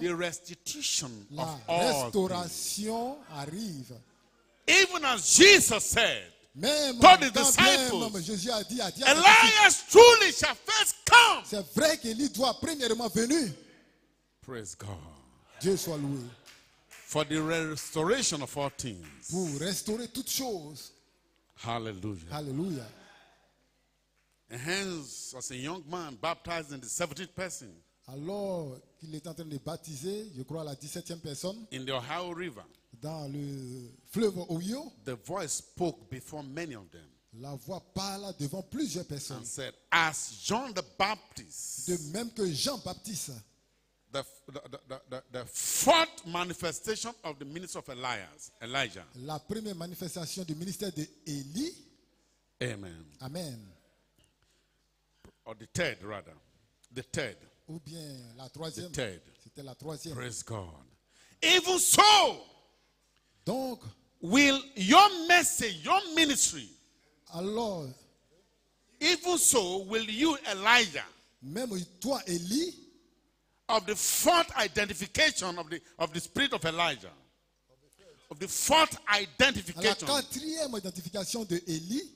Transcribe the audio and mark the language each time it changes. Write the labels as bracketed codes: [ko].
[en] the restitution [fr] la [en] of all things. [fr] restauration arrive. [en] Even as Jesus said, [fr] Même [en] Told the [fr] quand bien [en] disciples, [fr] même Jésus a dit à ses disciples, [en] Elias truly shall first come. [fr] c'est vrai qu'Élie doit premièrement venir. [en] Praise God. [fr] Dieu soit loué. [en] For the restoration of all things. [fr] Pour restaurer toutes choses. [en] Hallelujah. [fr] Alléluia. [en] And hence, as a young man baptized in the 17th person [fr] Alors qu'il est en train de baptiser, je crois, la 17e personne, [en] in the Ohio River, [fr] dans le fleuve Ohio, [en] the voice spoke before many of them [fr] la voix parle devant plusieurs personnes. [en] and said, as John the Baptist, [fr] De même que Jean-Baptiste, [en] the fourth manifestation of the ministry of Elijah. [fr] la première manifestation du ministère d'Élie, [en] Amen. [fr] Amen, [en] Or the third, rather. The third. [fr] ou bien la troisième, [en] The third. [fr] c'était la troisième. [en] Praise God. Even so, [fr] Donc, [en] will your message, your ministry, [fr] alors, [en] even so will you, Elijah, [fr] Même toi, Élie, [en] of the fourth identification of the spirit of Elijah. Of the fourth [fr] à la identification quatrième identification de Élie,